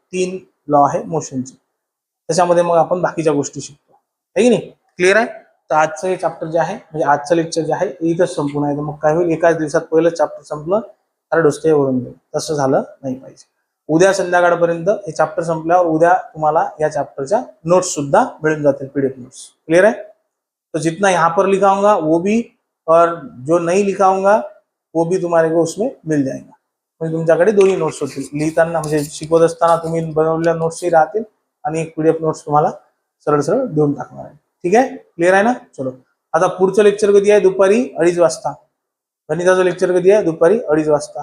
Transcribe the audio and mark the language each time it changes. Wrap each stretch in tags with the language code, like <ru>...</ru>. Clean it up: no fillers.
<mr>3 law आहे मोशनचे, त्याच्यामध्ये मग आपण बाकीच्या गोष्टी शिकतो, आहे की नाही. क्लिअर आहे. तर आजचं हे चॅप्टर जे आहे म्हणजे आजचं लेक्चर जे आहे इथंच संपूर्ण आहे. मग काय होईल, एकाच दिवसात पहिलं चॅप्टर संपलं तर डोसके वरून जाईल, तसं झालं नाही पाहिजे. उद्या संध्याकाळपर्यंत हे चॅप्टर संपल्यावर उद्या तुम्हाला या चॅप्टरच्या नोट्स सुद्धा मिळून जातील, पीडीएफ नोट्स.</mr> <hi>क्लियर है. तो जितना यहाँ पर लिखा होगा वो भी और जो नहीं लिखा होगा वो भी तुम्हारे को उसमें मिल जाएगा.</hi> <mr>म्हणजे तुमच्याकडे दोन्ही नोट्स होतील. लिहिताना म्हणजे शिकवत असताना तुम्ही बनवलेल्या नोट्सही राहतील आणि एक पीडीएफ नोट्स तुम्हाला सरळ सरळ देऊन टाकणार आहे. ठीक आहे, क्लिअर आहे ना. चलो आता पुढचं लेक्चर कधी आहे, दुपारी 2:30 वाजता. गणिताचं लेक्चर कधी आहे, दुपारी 2:30 वाजता.</mr>